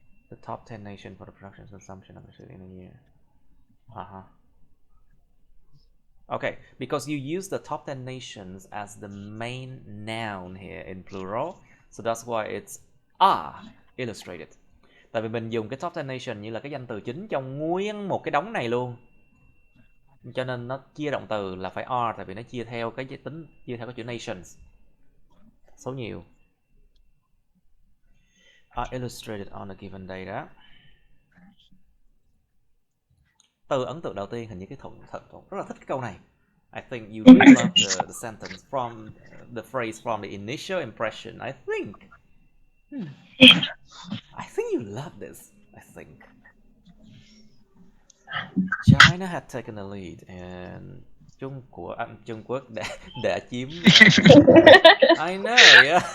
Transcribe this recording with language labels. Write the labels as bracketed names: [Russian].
[English] The top 10 nations for the production and consumption of electricity in a year. Okay, because you use the top 10 nations as the main noun here in plural, so that's why it's illustrated. [Vietnamese] Tại vì mình dùng cái top 10 nation như là cái danh từ chính trong nguyên một cái đống này luôn, cho nên nó chia động từ là phải are, tại vì nó chia theo cái chữ nations, số nhiều. [English] are illustrated on a given data. [Vietnamese] Từ ấn tượng đầu tiên hình như cái Thuận rất là thích cái câu này. [English] I think you really love the sentence from the phrase from the initial impression. I think you love this. I think China had taken the lead and [Vietnamese] Trung Quốc đã chiếm. [English] I know, yeah.